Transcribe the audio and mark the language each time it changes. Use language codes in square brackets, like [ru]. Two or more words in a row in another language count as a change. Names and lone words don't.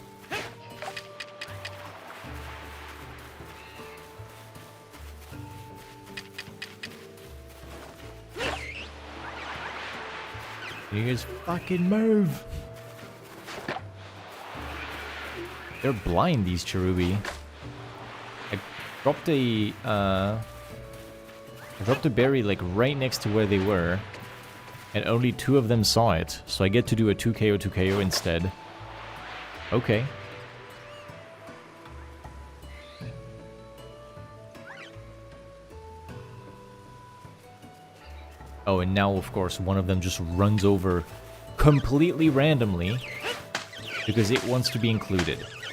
[en] You guys fucking move! They're blind, these Cherubi. I dropped a berry like right next to where they were, and only 2 of them saw it, so I get to do a 2KO 2KO instead. Okay. Oh, and now, of course, one of them just runs over completely randomly because it wants to be included.